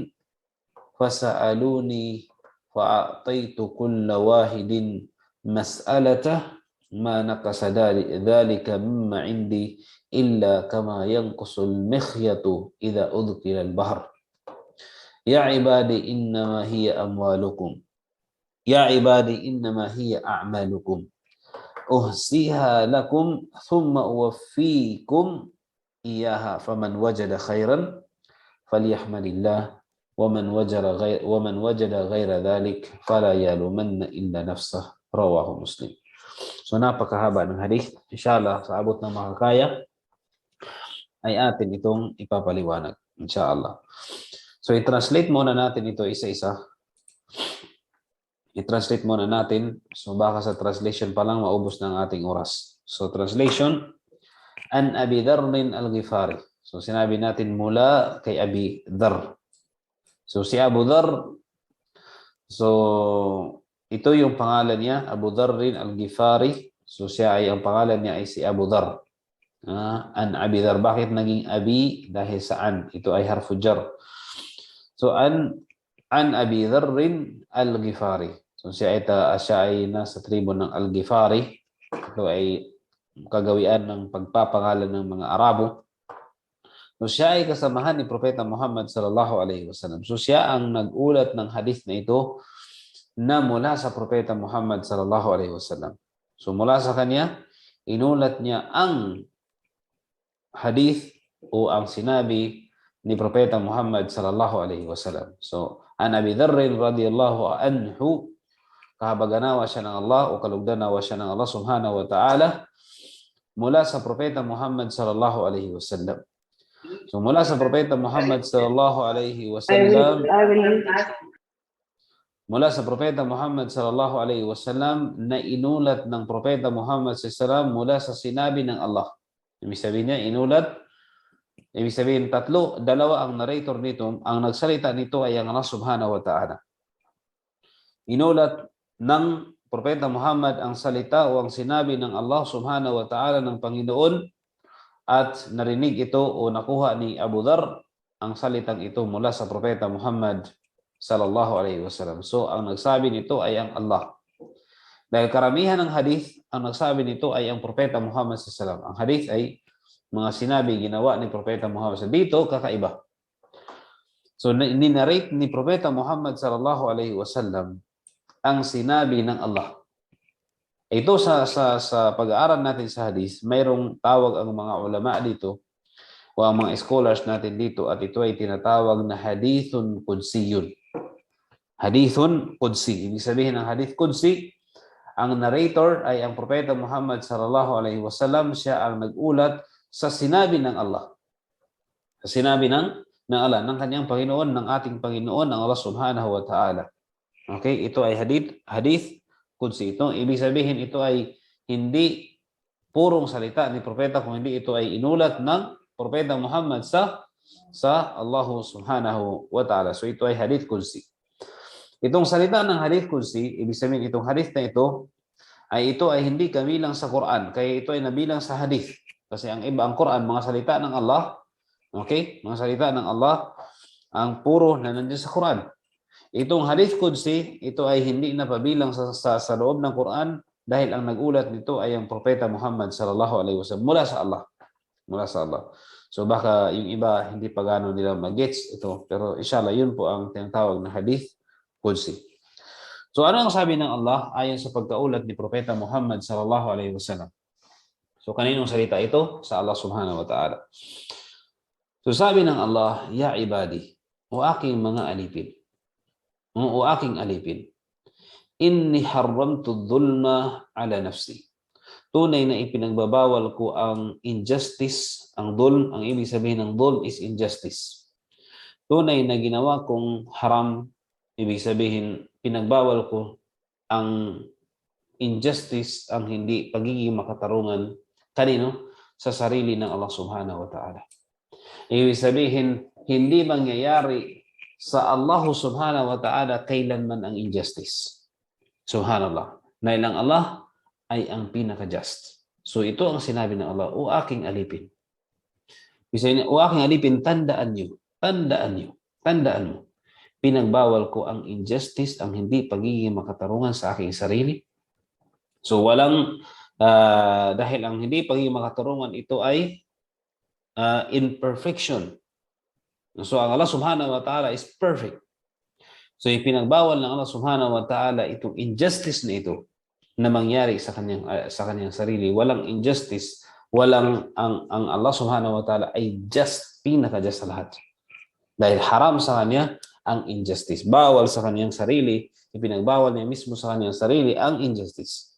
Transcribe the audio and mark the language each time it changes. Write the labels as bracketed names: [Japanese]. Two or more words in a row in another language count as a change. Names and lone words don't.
[Arabic] فسألوني فأعطيت كل واحد مسألته ما نقص ذلك مما عندي إلا كما ينقص المخيط إذا أدخل البحر يا عبادي إنما هي أموالكم يا عبادي إنما هي أعمالكم أحصيها لكم ثم أوفيكم إياها فمن وجد خيرا فليحمد الله ومن وجد غير ذلك فلا يلومن إلا نفسه رواه مسلم. [Filipino] So napakahaba ng hadith. Inshallah sa abot ng makakaya ay atin itong ipapaliwanag. Inshallah. So i-translate muna natin ito isa-isa. I-translate muna natin. So baka sa translation pa lang maubos ng ating oras. So translation, [Arabic] عن أبي ذر الغفاري. [Filipino] So sinabi natin mula kay Abi Dharr. So si Abu Dharr, so ito yung pangalan niya, Abu Dharr al-Ghifari. So siya ay, ang pangalan niya ay si Abu Dharr. [Arabic] عن أبي ذر. [Filipino] Bakit naging Abi? Dahil sa an. Ito ay [Arabic] حرف جر. [Filipino] So an Abi Dharr al-Ghifari. So siya ay nasa tribo ng al-Ghifari. Ito ay kagawian ng pagpapangalan ng mga Arabo. So siya ay kasamahan ni Propeta Muhammad [Arabic] صلى الله عليه وسلم. [Filipino] So siya ang nag-ulat ng hadith na ito na mula sa Propeta Muhammad [Arabic] صلى الله عليه وسلم. [Filipino] So mula sa kanya, inulat niya ang hadith o ang sinabi ni Propeta Muhammad [Arabic] صلى الله عليه وسلم. [Filipino] So an Abi Dharr [Arabic] رضي الله عنه, [Filipino] kahabaganawa siya ng Allah o kalugdanawa siya ng Allah [Arabic] سبحانه وتعالى [Filipino] mula sa Propeta Muhammad [Arabic] صلى الله عليه وسلم. [Filipino] So mula sa Propeta Muhammad [Arabic] صلى الله عليه وسلم, [Filipino] mula sa Propeta Muhammad [Arabic] صلى الله عليه وسلم [Filipino] na inulat ng Propeta Muhammad [Arabic] صلى الله عليه وسلم [Filipino] mula sa sinabi ng Allah. Ibig sabihin niya, inulat, ibig sabihin dalawa ang narrator nito, ang nagsalita nito ay ang Allah [Arabic] سبحانه وتعالى. [Filipino] Inulat ng Propeta Muhammad ang salita o ang sinabi ng Allah [Arabic] سبحانه وتعالى [Filipino] ng Panginoon at narinig ito o nakuha ni Abu Dharr ang salitang ito mula sa Propeta Muhammad [Arabic] صلى الله عليه وسلم. [Filipino] So ang nagsabi nito ay ang Allah. Dahil karamihan ng hadith, ang nagsabi nito ay ang Propeta Muhammad [Arabic] صلى الله عليه وسلم. [Filipino] Ang hadith ay mga sinabi ginawa ni Propeta Muhammad [Arabic] صلى الله عليه وسلم. [Filipino] Dito kakaiba. So ninarrate ni Propeta Muhammad [Arabic] صلى الله عليه وسلم [Filipino] ang sinabi ng Allah. Ito sa pag-aaral natin sa hadith, mayroong tawag ang mga ulama dito o ang mga scholars natin dito at ito ay tinatawag na [Arabic] حديث قدسي. حديث قدسي. [Filipino] Ibig sabihin ng [Arabic] حديث قدسي, [Filipino] ang narrator ay ang Propeta Muhammad [Arabic] صلى الله عليه وسلم. [Filipino] Siya ang nag-ulat sa sinabi ng Allah. Sa sinabi ng Allah, ng kanyang Panginoon, ng ating Panginoon, ng Allah [Arabic] سبحانه وتعالى. [Filipino] Okay, ito ay [Arabic] حديث قدسي. [Filipino] Ito, ibig sabihin ito ay hindi purong salita ni Propeta, kung hindi ito ay inulat ng Propeta Muhammad sa Allah [Arabic] سبحانه وتعالى. [Filipino] So ito ay [Arabic] حديث قدسي. [Filipino] Itong salita ng [Arabic] حديث قدسي, [Filipino] ibig sabihin itong hadith na ito ay hindi kabilang sa Quran, kaya ito ay nabilang sa hadith. Kasi ang iba, ang Quran, mga salita ng Allah, okay? Mga salita ng Allah, ang puro na nandiyan sa Quran. Itong [Arabic] حديث قدسي, [Filipino] ito ay hindi napabilang sa loob ng Quran dahil ang nag-ulat nito ay ang Propeta Muhammad [Arabic] صلى الله عليه وسلم [Filipino] mula sa Allah. Mula sa Allah. So baka yung iba hindi pa gano'n nila mag-gets ito, pero inshallah yun po ang tinatawag na [Arabic] حديث قدسي. [Filipino] So ano ang sabi ng Allah ayon sa pagkaulat ni Propeta Muhammad [Arabic] صلى الله عليه وسلم? [Filipino] So kaninong salita ito? Sa Allah [Arabic] سبحانه وتعالى. [Filipino] So sabi ng Allah, [Arabic] يا عبادي, [Filipino] o aking mga alipin, o aking alipin, [Arabic] إني حرمت الظلم على نفسي. [Filipino] Tunay na ipinagbabawal ko ang injustice, ang dhulm, ang ibig sabihin ng dhulm [English] is injustice. [Filipino] Tunay na ginawa kong haram, ibig sabihin pinagbawal ko ang injustice, ang hindi pagiging makatarungan kanino? Sa sarili ng Allah [Arabic] سبحانه وتعالى. [Filipino] Ibig sabihin, hindi mangyayari sa Allah [Arabic] سبحانه وتعالى [Filipino] kailanman ang injustice. Subhanallah. Dahil ang Allah ay ang pinaka-just. So ito ang sinabi ng Allah, o aking alipin. O aking alipin, tandaan mo. Pinagbawal ko ang injustice, ang hindi pagiging makatarungan sa aking sarili. So walang, dahil ang hindi pagiging makatarungan, ito ay imperfection. So ang Allah [Arabic] سبحانه وتعالى [English] is perfect. [Filipino] So ipinagbawal ng Allah [Arabic] سبحانه وتعالى [Filipino] itong injustice na ito na mangyari sa kanyang sarili. Walang injustice, walang ang Allah [Arabic] سبحانه وتعالى [Filipino] ay just, pinaka-just sa lahat. Dahil haram sa kanya ang injustice. Bawal sa kanyang sarili, ipinagbawal niya mismo sa kanyang sarili ang injustice.